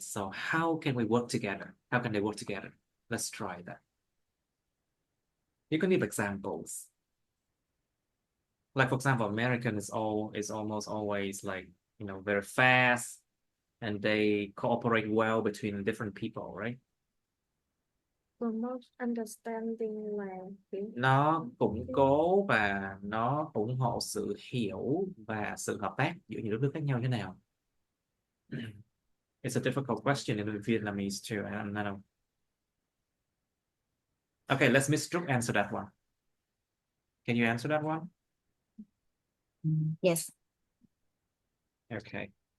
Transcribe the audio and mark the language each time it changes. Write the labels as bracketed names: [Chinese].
[English] So how can we work together? How can they work together? Let's try that. You can give examples. Like for example, American is almost always like, you know, very fast and they cooperate well between different people, right? Promote understanding là [Vietnamese] Nó củng cố và nó ủng hộ sự hiểu và sự hợp tác giữa những đất nước khác nhau thế nào? [English] It's a difficult question in Vietnamese too. I don't know. Okay, let's Miss Trúc answer that one. Can you answer that one? Yes, Okay.